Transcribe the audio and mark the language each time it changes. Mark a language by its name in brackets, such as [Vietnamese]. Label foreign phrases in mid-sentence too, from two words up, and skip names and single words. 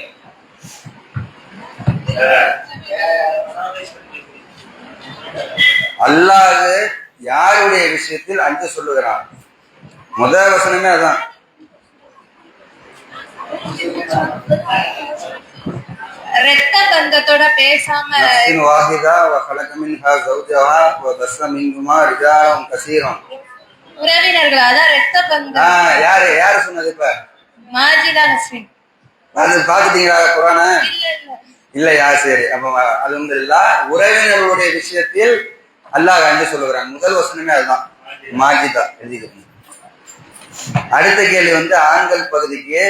[Tamil] அல்லாஹ் யாருடைய விஷயத்தில் அஞ்ச சொல்லுகிறான்? முதல் வசனமே அதான். ரத்த பந்தத்தோட பேசாம [Arabic] واحدة و خلق منها زوجها وبث منهما رجالا كثيرا. [Tamil] உறவினர்கள், அதான் ரத்த பந்தம். யாரு சொன்னது? இப்ப மாஜிதா நஸ்ரின். அது பாத்துட்டீங்களா குரானை? இல்ல. இல்லையா? சரி, அப்ப அல்ஹம்துலில்லாஹ். உறவினர்களுடைய விஷயத்தில் அல்லாஹ் அஞ்ச சொல்லுகிறான். முதல் வசனமே அதுதான். மாஜிதா எழுதிக்கணும். அடுத்த கேள்வி வந்து ஆண்கள் பகுதிக்கு.